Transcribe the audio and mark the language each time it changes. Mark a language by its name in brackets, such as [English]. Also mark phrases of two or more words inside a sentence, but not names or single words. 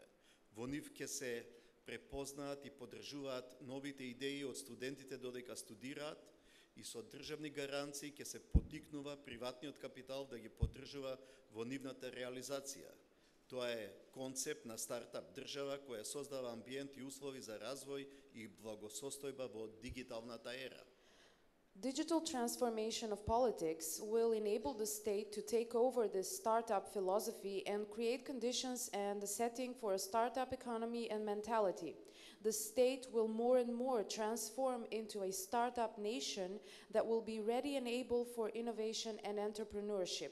[Macedonian] Во нив ќе се препознаат и поддржуваат новите идеи од студентите додека студираат и со државни гаранции ќе се потикнува приватниот капитал да ги поддржува во нивната реализација. Тоа е концепт на стартап држава која создава амбиент и услови за развој и благосостојба во дигиталната ера. [English] Digital transformation of politics will enable the state to take over this startup philosophy and create conditions and the setting for a startup economy and mentality. The state will more and more transform into a startup nation that will be ready and able for innovation and entrepreneurship.